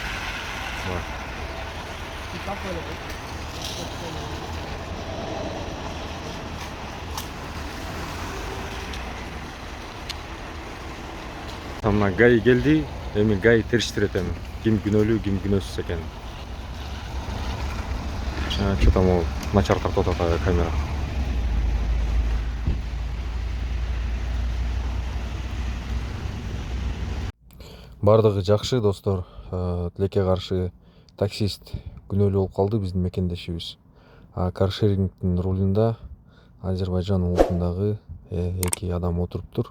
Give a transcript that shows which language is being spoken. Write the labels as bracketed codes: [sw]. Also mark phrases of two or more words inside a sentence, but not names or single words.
[ky] Мына ГАИ келди, эми ГАИ териштирет эми. Ким күнөөлүү, ким күнөөсүз экенин. Что-то могу начар тартып атат камера. Бардыгы жакшы достор. Тилекке каршы таксист күнөөлүү болуп калды биздин мекендешибиз. Каршерингдин рулунда Азербайжан улутундагы эки адам отуруптур.